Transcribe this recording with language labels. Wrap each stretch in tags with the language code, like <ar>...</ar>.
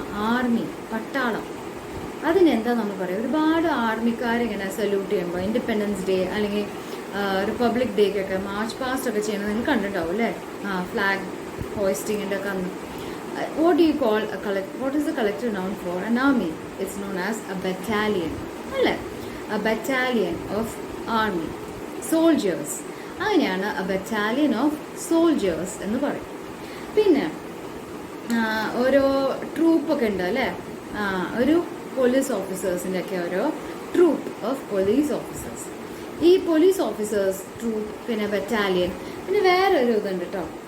<ml>Army, പട്ടാളം. അതിനെന്താ നമ്മൾ പറയുക? ഒരുപാട് ആർമിക്കാരിങ്ങനെ സല്യൂട്ട് ചെയ്യുമ്പോൾ, ഇൻഡിപെൻഡൻസ് ഡേ അല്ലെങ്കിൽ റിപ്പബ്ലിക് ഡേക്കൊക്കെ മാർച്ച് പാസ്റ്റ് ഒക്കെ ചെയ്യുന്നത് നിങ്ങൾ കണ്ടിട്ടുണ്ടാവും അല്ലേ. ഫ്ലാഗ് ഹോയിസ്റ്റിങ്ങിൻ്റെ ഒക്കെ അന്ന്.</ml> <en>What do you call what is the collective noun for an army? It's known as a battalion അല്ലേ. a battalion of army soldiers.</en> <ml>അങ്ങനെയാണ്</ml> <en>a battalion of soldiers</en> <ml>എന്ന് പറയും. പിന്നെ ഓരോ ട്രൂപ്പൊക്കെ ഉണ്ട് അല്ലേ. ഒരു പോലീസ് ഓഫീസേഴ്സിൻ്റെ ഒക്കെ ഓരോ ട്രൂപ്പ് ഓഫ് പോലീസ് ഓഫീസേഴ്സ്. ഈ പോലീസ് ഓഫീസേഴ്സ് ട്രൂപ്പ്, പിന്നെ ബറ്റാലിയൻ, പിന്നെ വേറൊരു ഇതുണ്ട് കേട്ടോ.</ml>